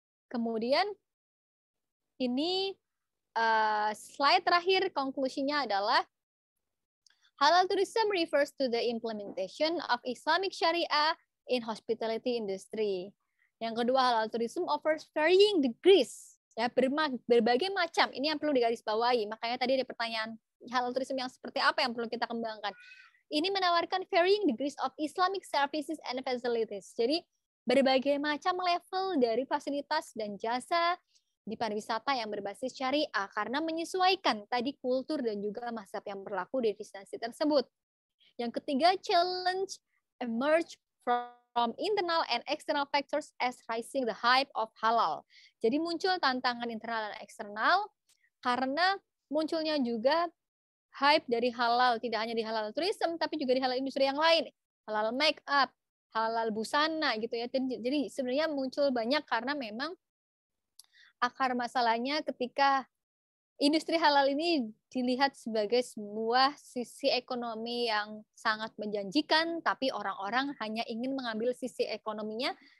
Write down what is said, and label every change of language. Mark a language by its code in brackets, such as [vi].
[id] Kemudian ini slide terakhir konklusinya adalah [en] halal tourism refers to the implementation of Islamic Sharia in hospitality industry. [id] Yang kedua, [en] halal tourism offers varying degrees, [id] ya, berbagai macam. Ini yang perlu digarisbawahi. Makanya tadi ada pertanyaan halal tourism yang seperti apa yang perlu kita kembangkan. Ini menawarkan [en] varying degrees of Islamic services and facilities. [id] Jadi berbagai macam level dari fasilitas dan jasa di pariwisata yang berbasis syariah karena menyesuaikan tadi kultur dan juga mazhab yang berlaku di destinasi tersebut. Yang ketiga, [en] challenge emerge from internal and external factors as rising the hype of halal. [id] Jadi muncul tantangan internal dan eksternal karena munculnya juga hype dari halal, tidak hanya di halal tourism tapi juga di halal industri yang lain, halal make up, halal busana gitu ya. Jadi sebenarnya muncul banyak karena memang akar masalahnya ketika industri halal ini dilihat sebagai sebuah sisi ekonomi yang sangat menjanjikan, tapi orang-orang hanya ingin mengambil sisi ekonominya